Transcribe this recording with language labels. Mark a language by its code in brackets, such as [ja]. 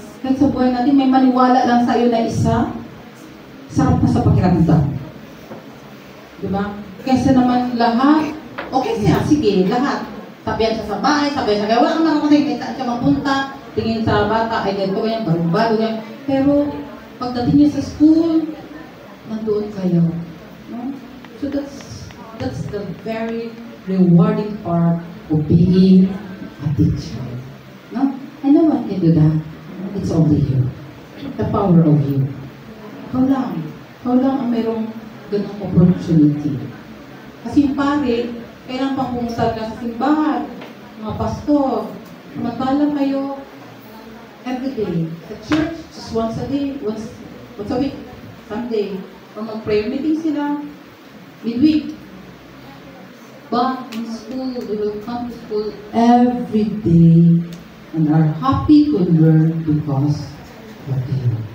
[tl] Kahit sa buhay natin, may maniwala lang sa iyo na isa, sarap na sa pakiramdam. Diba? Kaysa naman lahat, okay siya, sige, lahat. Sabihan siya sa bahay, sabihan siya, kaya wala kang makakasin, kahit saan siya mapunta, tingin sa bata, ay ganito yan, barubado yan. Pero, pagdating niya sa school, nandoon kayo. No? [en] So that's the very rewarding part of being a teacher. No? And no one can do that. It's only you. The power of you. [tl] Ikaw lang ang mayroong ganong opportunity. Kasi yung pare, kailangan pang pumunta ka sa simbahan, mga pastor, magkala kayo everyday. [en] Sa church, just once a day, once a week, Sunday. [tl] Or mag-prayer meeting sila, [en] midweek. But in school, they will come to school every day and are happy to learn because of you.